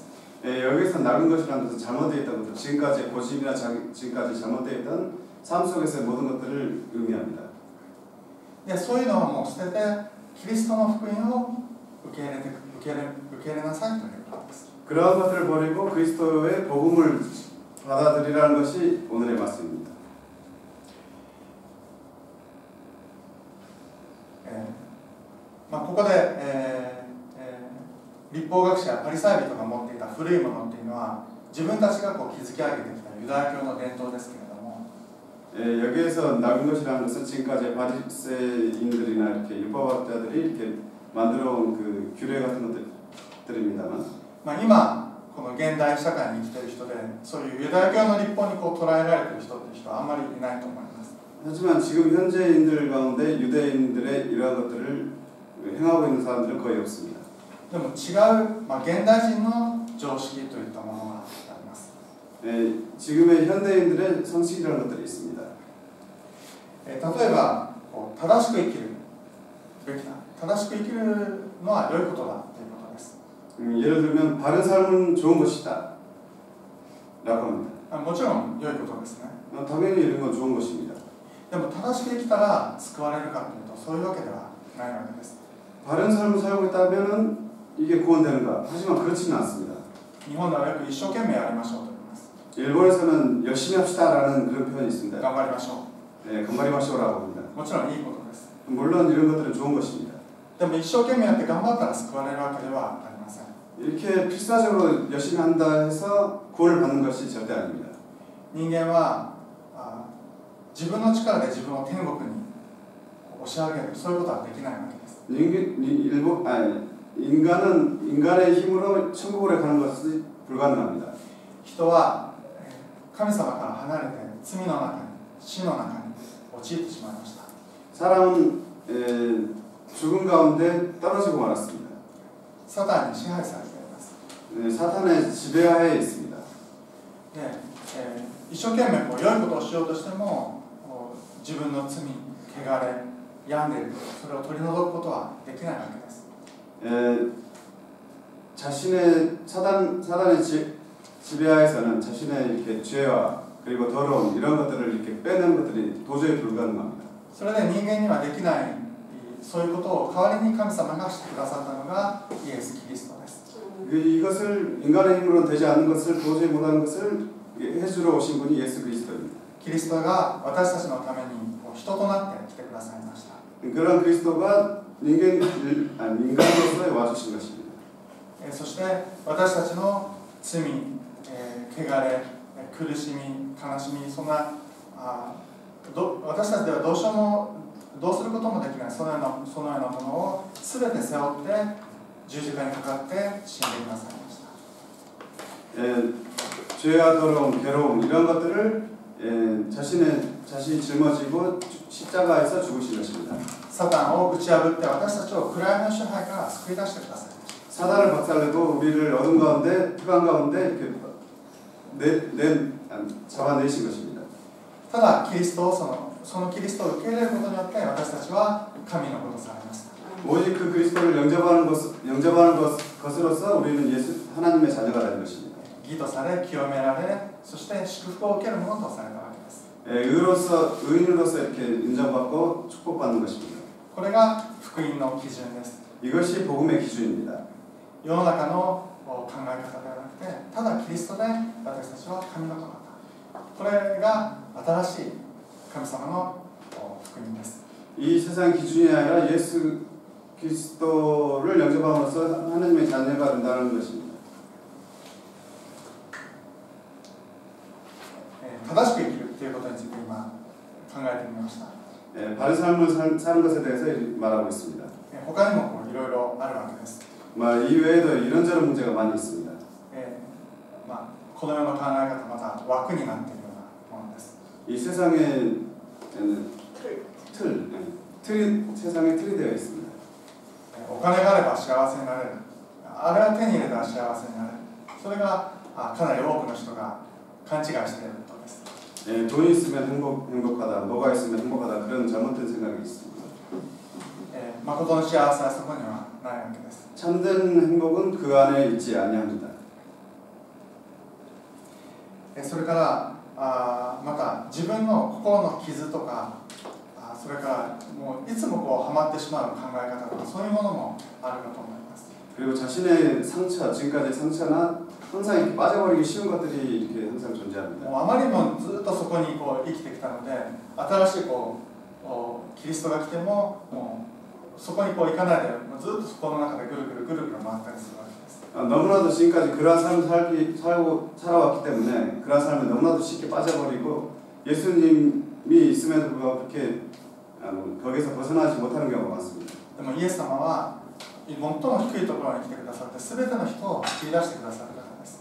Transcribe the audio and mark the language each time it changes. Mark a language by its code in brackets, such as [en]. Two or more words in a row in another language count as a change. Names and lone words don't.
[ko] 여기서 낡은 것이라는 것은 잘못되어 있다는 것도 지금까지 고집이나 지금까지 잘못되어 있던 삶 속에서의 모든 것들을 의미합니다. [ja] で、そういうのはもう捨ててキリストの福音を受け入れなさいということです。 [ko] 그러한 것들을 버리고 그리스도의 복음을 받아들이라는 것이 오늘의 말씀입니다. [ja] ここで、立法学者やパリサイ人が持っていた古いものっていうのは自分たちがこう築き上げてきたユダヤ教の伝統ですけれども、 [ko] 여기에서 낡은 것이라는 것은 지금까지 바리새인들이나 이렇게 율법학자들이 이렇게 만들어온 그 규례 같은 것들입니다만, [ja] 今この現代社会に生きている人でそういうユダヤ教の立法にこう捉えられている人っていう人はあんまりいないと思います。 [ko] 하지만 지금 현재인들 가운데 유대인들의 이러한 것들을 행하고 있는 사람들은 거의 없습니다. [ja] でも違う、現代人の常識といったものがあります。 [ko] 지금의 현대인들의 상식이라는 것들이 있습니다. [ja] 例えば正しく生きるべきだ、正しく生きるのは良いことだということです。 [ko] 예를 들면 바른 삶은 좋은 것이다 라고 합니다. [ja] もちろん良いことですね。 [ko] 당연히 이런 건 좋은 것입니다. [ja] でも正しく生きたら救われるかというとそういうわけではないわけです。 [ko] 바른 삶을 살고 있다면 이게 구원되는가? 하지만 그렇지는 않습니다. [ja] 日本ではよく一生懸命やりましょうと言います。 [ko] 일본에서는 열심히 합시다라는 그런 표현이 있습니다. [ja] 頑張りましょ [ko] 간마리마쇼라고 합니다. [ja] う。もちろんいいことです。 [ko] 물론 이런 것들은 좋은 것입니다. [ja] でも一生懸命やって頑張ったら救われるわけではありません。 [ko] 이렇게 필사적으로 열심히 한다 해서 구원을 받는 것이 절대 아닙니다. [ja] 人間は自分の力で自分を天国に押し上げる、そういうことはできないわけです。 [ko] 인간의 힘으로 천국으로 가는 것이 불가능합니다. [ja] 人は神様から離れて罪の中に死の中に陥ってしまいました。 [ko] 사람은 죽음 가운데 떨어지고 말았습니다. [ja] サタンに支配されています。 [ko] 사탄의 지배하에 있습니다. [ja] で、一生懸命良いことをしようとしても自分の罪、汚れ、病んでいること、それを取り除くことはできないわけです。 [ko] 자신의 사단의 지배하에서는 자신의 이렇게 죄와 그리고 더러움 이런 것들을 이렇게 빼내는 것들이 도저히 불가능합니다. [ja] それで人間にはできないそういうことを代わりに神様がしてくださったのがイエス・キリストです。 [ko] 이것을 인간의 힘으로는 되지 않는 것을 도저히 못하는 것을 해주러 오신 분이 예수 그리스도입니다. [ja] キリストが私たちのために人となって来てくださいました。 [ko] 그런 그리스도가 인간으로서 와주신 것입니다. [ja] そして私たちの罪、汚れ、苦しみ、悲しみ、そんな私たちではどうすることもできないそのようなものを全て背負って十字架にかかって死んでくださいました。 [ko] 죄와 더러움, 괴로움 이런 것들을 자신이 짊어지고 십자가에서 죽으신 것입니다. [ja] サタンを打ち破って私たちを暗闇の支配から救い出してくださいました。 [ko] 사단을 박살내고 우리를 어둠 가운데 흑암 가운데 이렇게 잡아내신 것입니다. [ja] ただキリストをそのキリストを受け入れることによって私たちは神の子とされました。 [ko] 오직 그 그리스도를 영접하는 것으로서 우리는 하나님의 자녀가 되는 것입니다. [ja] 義とされ清められそして祝福を受けるものとされたわけです。 [ko] 의인으로서 이렇게 인정받고 축복받는 것입니다. [ja] これが福音の基準です。 [ko] 이것이 복음의 기준입니다. [ja] 世の中の考え方ではなくてただキリストで私たちは神の子だったこれが新しい神様の福音です。 [ko] 이 세상 기준이 아니라 예수 그리스도를 영접함으로써 하나님의 자녀가 된다는 것입니다. [ja] 正しく生きるということについて今考えてみました。 [ko] 바른 삶을 사는 것에 대해서 말하고 있습니다. [ja] 他にもいろいろあるわけです。 [ko] 이 외에도 이런저런 문제가 많이 있습니다. [ja] この世の考え方また枠になっているようなものです。 [ko] 이 세상에 세상에 틀이 되어 있습니다. [ja] お金があれば幸せになれる。あれは手に入れたら幸せになれる。それがかなり多くの人が勘違いしていることです。 [ko] 돈이 있으면 행복하다, 뭐가 있으면 행복하다 그런 잘못된 생각이 있습니다. [ja] 誠の幸せはそこにはないわけです。 [ko] 참된 행복은 그 안에 있지 아니합니다. [ja] それからまた自分の心の傷とかそれからもういつもハマってしまう考え方とかそういうものもあるかと思います。 [ko] 그리고 자신의 상처, 지금까지의 상처나 항상 이렇게 빠져버리기 쉬운 것들이 이렇게 항상 존재합니다. [ja] あまりにもずっとそこに生きてきたので新しいキリストが来てもそこに行かないでずっとそこの中でぐるぐる回ったりするわけです。 [ko] 너무나도 지금까지 그러한 삶을 살아왔기 때문에 그러한 삶에 너무나도 쉽게 빠져버리고 예수님이 있음에도 불구하고 그렇게 거기서 벗어나지 못하는 경우가 많습니다. [ja] でもイエス様は最も低いところに来てくださって全ての人を救い出してくださる方です。